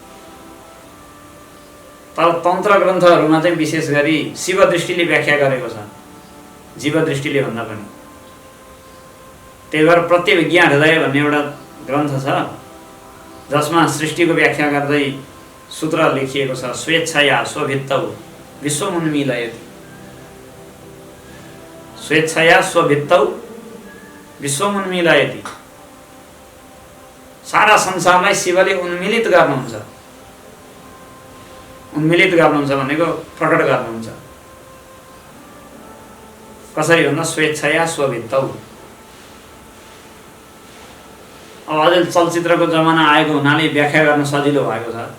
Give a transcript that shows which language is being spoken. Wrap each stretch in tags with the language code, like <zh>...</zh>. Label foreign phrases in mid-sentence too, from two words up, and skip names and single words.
<ne>तर तन्त्र ग्रन्थहरूमा चाहिँ विशेष गरी शिव दृष्टिले व्याख्या गरेको छ, जीव दृष्टिले भन्दा पनि। त्यही भएर प्रत्यभिज्ञा हृदय भन्ने एउटा ग्रन्थ छ जसमा सृष्टिको व्याख्या गर्दै सूत्र लेखिएको छ,</ne> <sa>स्वेच्छया स्वभित्तौ विश्वमुन्मीलयति। स्वेच्छया स्वभित्तौ विश्वमुन्मीलयति।</sa> <ne>सारा संसारलाई शिवले उन्मिलित गर्नुहुन्छ। उन्मिलित गर्नुहुन्छ भनेको प्रकट गर्नुहुन्छ। कसरी भन्दा</ne> <sa>स्वेच्छया स्वभित्तौ।</sa> <ne>अब अझै चलचित्रको जमाना आएको हुनाले व्याख्या गर्न सजिलो भएको छ।</ne>